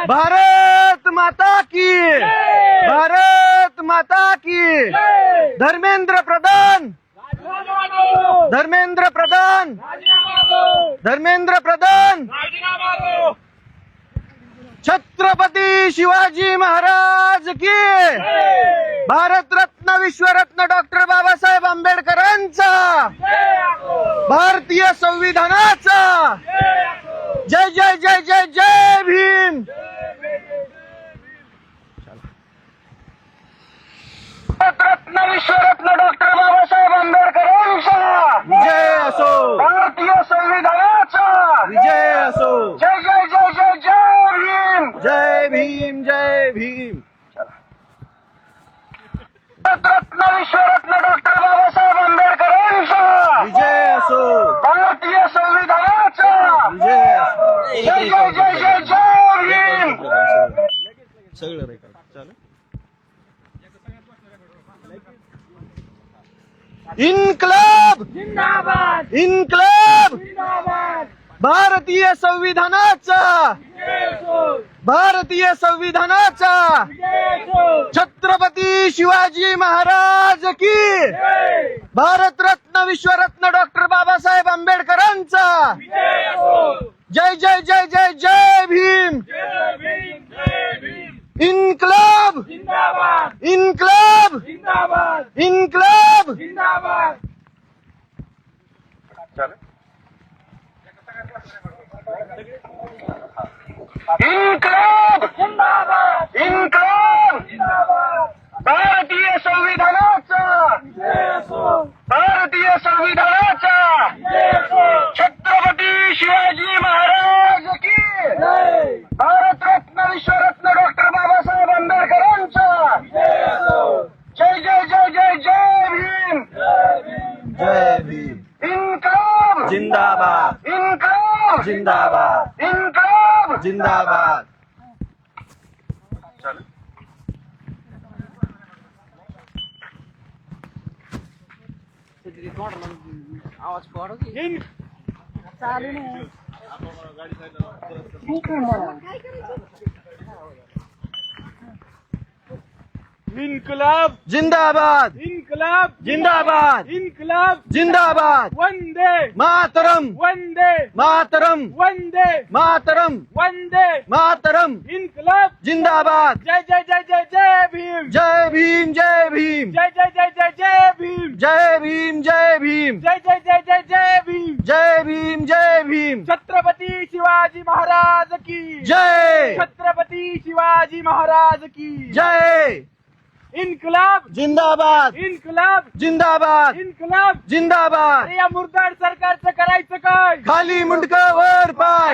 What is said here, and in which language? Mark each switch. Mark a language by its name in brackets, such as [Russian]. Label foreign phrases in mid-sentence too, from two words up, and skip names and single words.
[Hindi] भारत माता की भारत माता की. धर्मेंद्र प्रधान राजीनामा दो. धर्मेंद्र प्रधान राजीनामा दो. धर्मेंद्र प्रधान. राजीनामा दो. छत्रपती शिवाजी महाराज की. [Marathi] भारतरत्न विश्वरत्न डॉक्टर बाबासाहेब आंबेडकरांचा. भारतीय संविधानाचा. जय जय जय जय जय भीम. भारतरत्न विश्वरत्न डॉक्टर बाबासाहेब आंबेडकरांचा विजय असो. भारतीय संविधानाचा विजय असो. जय जय जय जय जय भीम. जय भीम जय भीम. भारतरत्न विश्वरत्न डॉक्टर बाबासाहेब आंबेडकरांचा विजय असो. भारतीय संविधानाचा विजय असो. जय जय जय जय जय भीम. सगळं रेकॉर्ड चालू. [Hindi] इन्कलाब जिंदाबाद इन्कलाब. जिंदाबाद. [Marathi] भारतीय संविधानाचा भारतीय संविधानाचा. [Hindi] छत्रपती शिवाजी महाराज की. [Marathi] भारतरत्न विश्वरत्न डॉक्टर बाबासाहेब आंबेडकरांचा. जय जय जय जय जय भीम. [Hindi] इन्कलाब जिंदाबाद इन्कलाब जिंदाबाद इन्कलाब. जिंदाबाद. इन्कलाब जिंदाबाद इन्कलाब. जिंदाबाद. [Marathi] भारतीय संविधानाचा भारतीय संविधानाचा. [Hindi] छत्रपती शिवाजी महाराज की. [Marathi] भारतरत्न विश्वरत्न डॉक्टर बाबासाहेब आंबेडकरांचा. जय जय जय जय जय भीम. जय भीम. [Hindi] इन्कलाब जिंदाबाद इन्कलाब जिंदाबाद इन्कलाब जिंदाबाद. [Marathi] आवाज पडो की चालू नाही. [Hindi] इन्कलाब जिंदाबाद इन्कलाब जिंदाबाद इन्कलाब जिंदाबाद [Sanskrit] वंदे मातरम वंदे मातरम वंदे मातरम वंदे मातरम [Hindi] इन्कलाब जिंदाबाद [Marathi] जय जय जय जय जय भीम जय भीम जय भीम जय जय जय जय जय भीम जय भीम जय भीम जय जय जय जय जय भीम जय भीम जय भीम [Hindi] छत्रपती शिवाजी महाराज की जय छत्रपती शिवाजी महाराज की जय इन्कलाब जिंदाबाद इन्कलाब जिंदाबाद इन्कलाब जिंदाबाद [Marathi] अरे या मुर्दार सरकारचं करायचं काय खाली मुंडक वर पाय